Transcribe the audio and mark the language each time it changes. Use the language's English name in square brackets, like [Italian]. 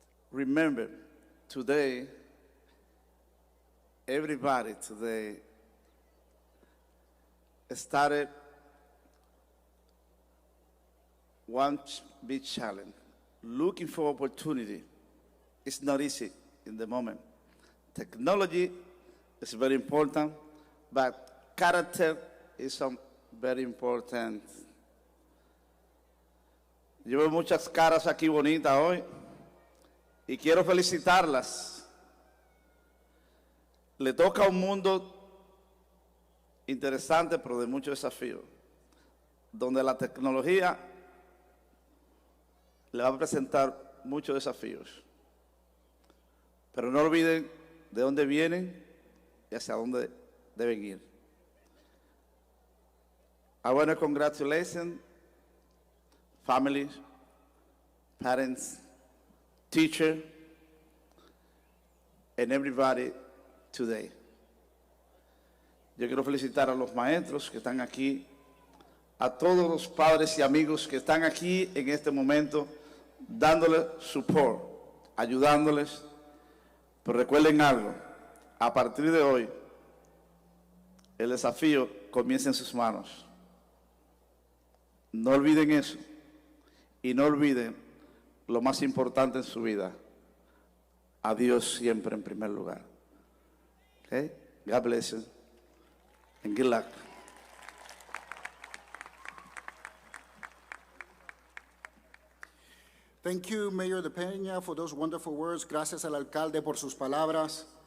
[English] Remember, today, everybody today started one big challenge, looking for opportunity. It's not easy in the moment. Technology is very important, but character is very important. [Spanish] Yo veo muchas caras aquí bonitas hoy y quiero felicitarlas. Le toca un mundo interesante, pero de muchos desafíos, donde la tecnología le va a presentar muchos desafíos. Pero no olviden de dónde vienen y hacia dónde deben ir. [English] I want to congratulate families, parents, teachers, and everybody today. [Spanish] Yo quiero felicitar a los maestros que están aquí, a todos los padres y amigos que están aquí en este momento, dándoles support, ayudándoles. Pero recuerden algo, a partir de hoy, el desafío comienza en sus manos. No olviden eso y no olviden lo más importante en su vida, a Dios siempre en primer lugar. [English] Okay? God bless you and good luck. Thank you, Mayor De Peña, for those wonderful words. [Spanish] Gracias al alcalde por sus palabras.